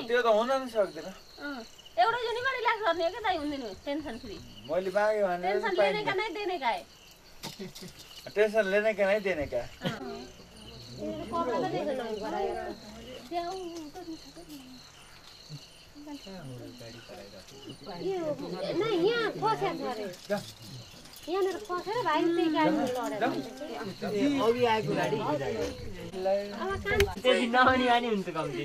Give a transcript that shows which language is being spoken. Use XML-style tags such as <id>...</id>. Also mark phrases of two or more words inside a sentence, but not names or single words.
<ne>त्यो त हुन नि सक्दैन एउटा जुनीमा रिल्याक्स गर्ने हो कि दाइ हुँदैन</ne> <en>tension free</en> <ne>मैले माग्यो भने</ne> <hi>टेन्सन लेने का नहीं देने का है टेन्सन लेने का नहीं देने का</hi> <ne>नहीं यहाँ फसेको छ रे यहाँनिर फसेर भाइ त्यही गाडीमा लडेर अघि आएको गाडी त्यति नहुने बानी हुन्छ कम्तीमा</ne>